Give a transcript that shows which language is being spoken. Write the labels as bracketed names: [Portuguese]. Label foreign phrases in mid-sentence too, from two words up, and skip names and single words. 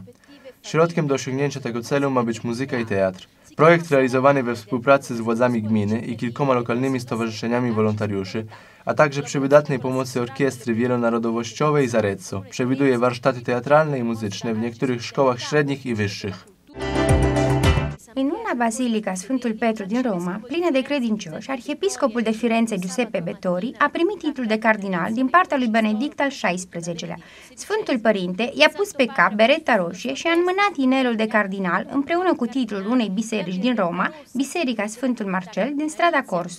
[Polish] Środkiem do osiągnięcia tego celu ma być muzyka i teatr. Projekt realizowany we współpracy z władzami gminy i kilkoma lokalnymi stowarzyszeniami wolontariuszy, a także przy wydatnej pomocy orkiestry wielonarodowościowej z Arezzo, przewiduje warsztaty teatralne i muzyczne w niektórych szkołach średnich i wyższych. [Italian] In una basilica [Romanian] Sfântul Petru din Roma, plină de credincioși, arhiepiscopul de Firenze Giuseppe Bettori a primit titlul de cardinal din partea lui Benedict al XVI-lea. Sfântul Părinte i-a pus pe cap bereta roșie și a înmânat inelul de cardinal împreună cu titlul unei biserici din Roma, Biserica Sfântul Marcel din strada Corso.